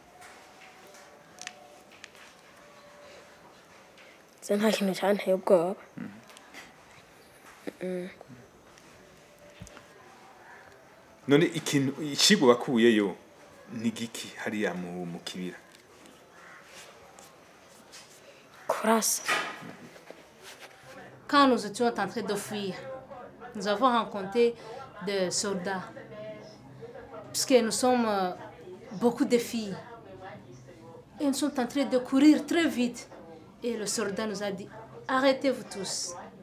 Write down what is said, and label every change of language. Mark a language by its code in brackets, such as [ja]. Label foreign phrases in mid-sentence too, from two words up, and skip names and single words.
[rw] nta kintu cyanteye ubwoba none ikintu ikigo bakuyeyo ni giki hariya mu kibira kurasa [fr] Quand nous étions en train de fuir, nous avons rencontré des soldats. Puisque nous sommes beaucoup de filles. Et nous sommes en train de courir très vite. Et le soldat nous a dit, arrêtez-vous tous.